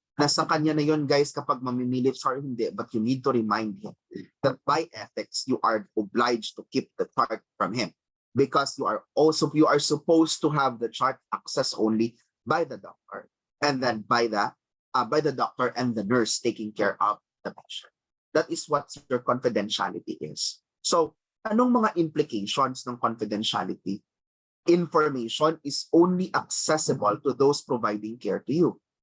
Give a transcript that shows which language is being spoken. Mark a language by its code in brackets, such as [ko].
[tl] Nasa kanya na yun, guys, kapag mamimilit siya or hindi, [en] but you need to remind him that by ethics, you are obliged to keep the chart from him because you are supposed to have the chart access only by the doctor and then by the doctor and the nurse taking care of the patient. That is what your confidentiality is. [tl] So, anong mga implications ng confidentiality? [en] Information is only accessible to those providing care to you.